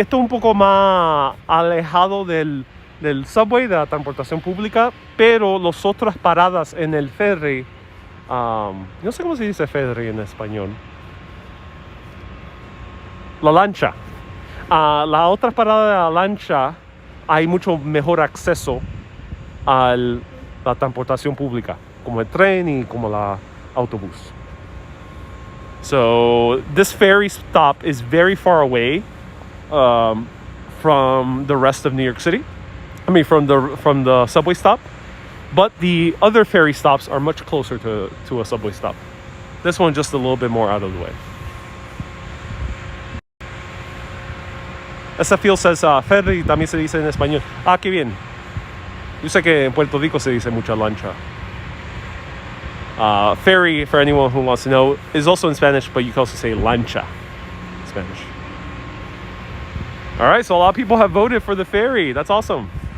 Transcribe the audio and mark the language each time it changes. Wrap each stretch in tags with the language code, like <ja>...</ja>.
<es>Esto es un poco más alejado del subway, de la transportación pública, pero las otras paradas en el ferry, no sé cómo se dice ferry en español. La lancha. Las otras paradas de la lancha hay mucho mejor acceso a la transportación pública, como el tren y como la autobús.</es> <en>So this ferry stop is very far away from the rest of New York City. I mean, from the subway stop, but the other ferry stops are much closer to a subway stop. This one just a little bit more out of the way. SFL says</en> <es>ferry también se dice en español. Ah, qué bien. Yo sé que en Puerto Rico se dice mucha lancha.</es> <en>Ferry, for anyone who wants to know, is also in Spanish, but you can also say lancha in Spanish. All right, so a lot of people have voted for the ferry. That's awesome.</en>